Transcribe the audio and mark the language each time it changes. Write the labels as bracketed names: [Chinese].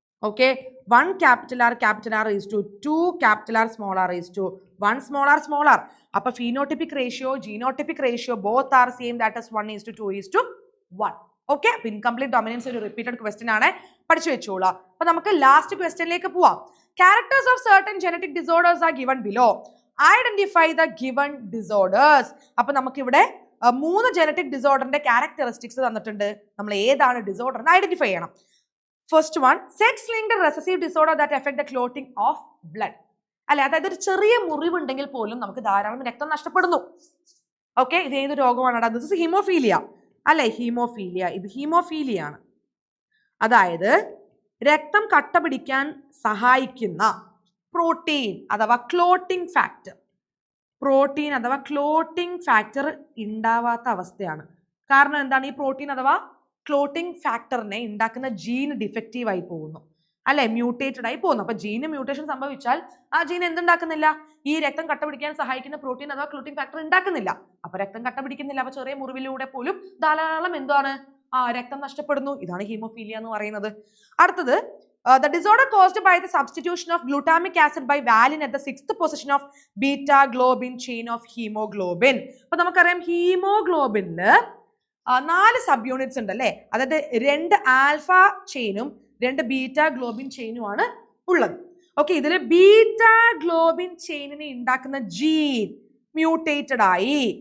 [English] Okay, 1 capital R is to 2 capital R small r is to 1 smaller. അപ്പൊ phenotypic ratio, genotypic ratio both are same, that is 1:2:1. [Malayalam] Okay, അപ്പൊ incomplete dominance ഒരു repeated question ആണ്, പഠിച്ചു വെച്ചോളാം. അപ്പൊ നമുക്ക് last ക്വസ്റ്റ്യനിലേക്ക് പോവാം. [English] Characters of certain genetic disorders are given below. Identify the given disorders. [Malayalam] അപ്പൊ നമുക്കിവിടെ 3 ജനറ്റിക് ഡിസോർഡറിന്റെ ക്യാരക്ടറിസ്റ്റിക്സ് തന്നിട്ടുണ്ട്. നമ്മൾ ഏതാണ് ഡിസോർഡർ എന്ന് ഐഡന്റിഫൈ ചെയ്യണം. [English] First one, sex linked recessive disorder that effect the clotting of blood. [Malayalam] അല്ലെ, അതായത് ഒരു ചെറിയ മുറിവുണ്ടെങ്കിൽ പോലും നമുക്ക് ധാരാളം രക്തം നഷ്ടപ്പെടുന്നു. ഓക്കെ, ഇത് ഏത് രോഗമാണ്? [English] This is hemophilia. [Malayalam] അല്ലെ, ഹീമോഫീലിയ, ഇത് ഹീമോഫീലിയ ആണ്. അതായത് രക്തം കട്ട പിടിക്കാൻ സഹായിക്കുന്ന പ്രോട്ടീൻ അഥവാ ക്ലോട്ടിംഗ് ഫാക്ടർ, പ്രോട്ടീൻ അഥവാ ക്ലോട്ടിംഗ് ഫാക്ടർ ഉണ്ടാവാത്ത അവസ്ഥയാണ്. കാരണം എന്താണ്? ഈ പ്രോട്ടീൻ അഥവാ ക്ലോട്ടിംഗ് ഫാക്ടറിനെ ഉണ്ടാക്കുന്ന ജീൻ ഡിഫക്റ്റീവ് ആയി പോകുന്നു, അല്ലെ, മ്യൂട്ടേറ്റഡ് ആയി പോകുന്നു. അപ്പൊ ജീന് മ്യൂട്ടേഷൻ സംഭവിച്ചാൽ ആ ജീൻ എന്തുണ്ടാക്കുന്നില്ല? ഈ രക്തം കട്ട പിടിക്കാൻ സഹായിക്കുന്ന പ്രോട്ടീൻ അഥവാ ക്ലോട്ടിംഗ് ഫാക്ടർ ഉണ്ടാക്കുന്നില്ല. അപ്പൊ രക്തം കട്ട പിടിക്കുന്നില്ല. അപ്പൊ ചെറിയ മുറിവിലൂടെ പോലും ധാരാളം എന്താണ് രക്തം നഷ്ടപ്പെടുന്നു. ഇതാണ് ഹീമോഫീലിയ എന്ന് പറയുന്നത്. [English] അടുത്തത്, the disorder caused by the substitution of glutamic acid by valine at the 6th position of beta globin chain of hemoglobin. [Malayalam] അപ്പൊ നമുക്കറിയാം ഹീമോഗ്ലോബിനില് 4 സബ് യൂണിറ്റ്സ് ഉണ്ട് അല്ലെ, അതായത് 2 ആൽഫ ചെയിനും 2 ബീറ്റ ഗ്ലോബിൻ ചെയിനും ആണ് ഉള്ളത്. ഓക്കെ, ഇതില് ബീറ്റ ഗ്ലോബിൻ ചെയിനിനെ ഉണ്ടാക്കുന്ന ജീൻ മ്യൂട്ടേറ്റഡ് ആയി.